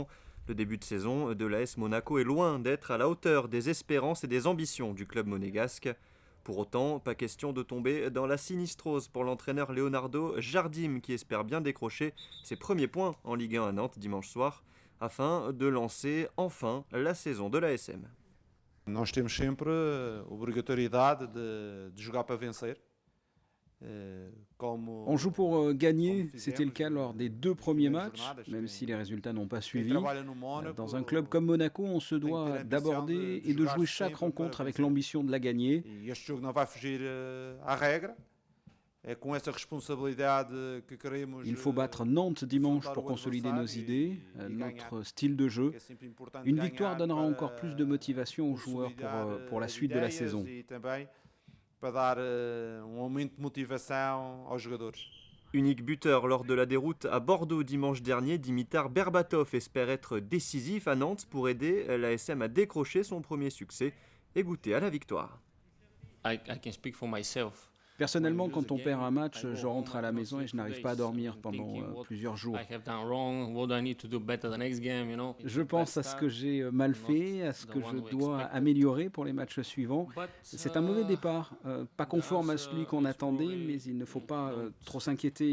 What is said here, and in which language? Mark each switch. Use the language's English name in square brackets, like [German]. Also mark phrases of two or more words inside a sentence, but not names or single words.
[French] Le début de saison de l'AS Monaco est loin d'être à la hauteur des espérances et des ambitions du club monégasque. Pour autant, pas question de tomber dans la sinistrose pour l'entraîneur Leonardo Jardim qui espère bien décrocher ses premiers points en Ligue 1 à Nantes dimanche soir afin de lancer enfin la saison de l'ASM. [Portuguese] Nós temos sempre a obrigatoriedade de jogar para vencer. [French] On joue pour gagner, c'était le cas lors des 2 premiers matchs, même si les résultats n'ont pas suivi. Dans un club comme Monaco, on se doit d'aborder et de jouer chaque rencontre avec l'ambition de la gagner. Il faut battre Nantes dimanche pour consolider nos idées, notre style de jeu. Une victoire donnera encore plus de motivation aux joueurs pour la suite de la saison. [Portuguese] Para dar aumento de motivação aos jogadores. [French] Unique buteur lors de la déroute à Bordeaux dimanche dernier, Dimitar Berbatov espère être décisif à Nantes pour aider l'ASM à décrocher son premier succès et goûter à la victoire. [English] I can speak for myself. [French] Personnellement, quand on perd un match, je rentre à la maison et je n'arrive pas à dormir pendant plusieurs jours. Je pense à ce que j'ai mal fait, à ce que je dois améliorer pour les matchs suivants. C'est un mauvais départ, pas conforme à celui qu'on attendait, mais il ne faut pas trop s'inquiéter.